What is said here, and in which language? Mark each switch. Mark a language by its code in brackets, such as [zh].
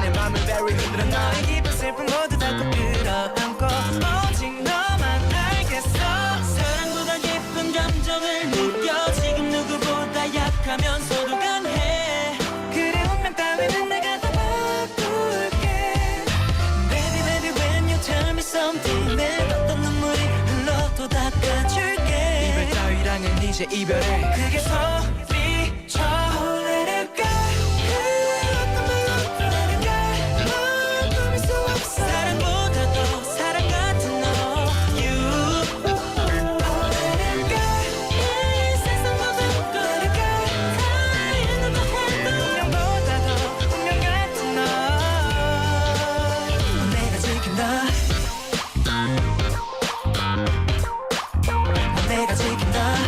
[ko] 내 맘을 [en] very [ko] 흔들어. 너의 기쁜 슬픔 모두 다 끌어안고. 오직 너만 알겠어. 사랑보다 깊은 감정을 느껴. 지금 누구보다 약하면서도 강해. 그래 운명 따위는 내가 다 바꿀게. [en] Baby baby when you tell me something. [ko] 내 어떤 눈물이 흘러도 닦아줄게. 이별 따위랑은 이제 이별해. 그게 소리쳐. [en] Oh let it go. [ko] 어떤 말로 [en] let it go. [ko] 널 품을 수 없어. 사랑보다 더 사랑 같은 너. [en] You oh let it go. [ko] 이 세상보다 [en] let it go. [ko] 다 잃는다 해도 운명보다 더 운명 같은 너. 내가 지킨다. 내가 지킨다.